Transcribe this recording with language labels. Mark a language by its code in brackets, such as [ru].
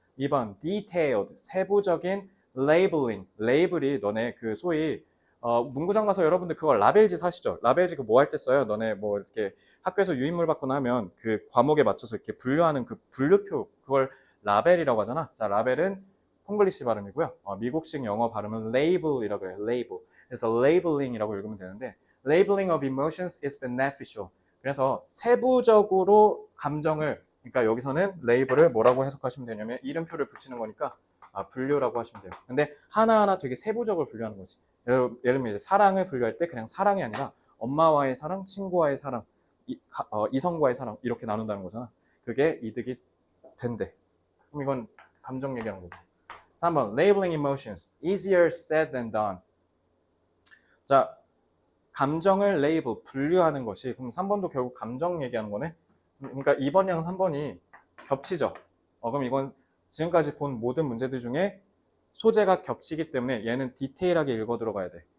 [ko] 2번 detailed, 세부적인 레이블이 너네 그 소위 문구장 가서 여러분들 그거 라벨지 사시죠? 라벨지 그 뭐 할 때 써요? 너네 뭐 이렇게 학교에서 유인물 받거나 하면 그 과목에 맞춰서 이렇게 분류하는 그 분류표, 그걸 라벨이라고 하잖아. 자, 라벨은 콩글리시 발음이고요. 미국식 영어 발음은 label이라고 해요. [en] label. [ko] 그래서 labeling이라고 읽으면 되는데 [en] labeling of emotions is beneficial. [ko] 그래서 세부적으로 감정을, 그러니까 여기서는 레이블을 뭐라고 해석하시면 되냐면 이름표를 붙이는 거니까 분류라고 하시면 돼요. 근데 하나하나 되게 세부적으로 분류하는 거지. 예를 들면 이제 사랑을 분류할 때 그냥 사랑이 아니라 엄마와의 사랑, 친구와의 사랑, 이성과의 사랑 이렇게 나눈다는 거잖아. 그게 이득이 된대. 그럼 이건 감정 얘기하는 거고. [en] 3번 labeling emotions easier said than done. [ko] 자, 감정을 레이블, 분류하는 것이, 그럼 3번도 결국 감정 얘기하는 거네. 그러니까 2번이랑 3번이 겹치죠. 그럼 이건 지금까지 본 모든 문제들 중에 소재가 겹치기 때문에 얘는 디테일하게 읽어 들어가야 돼.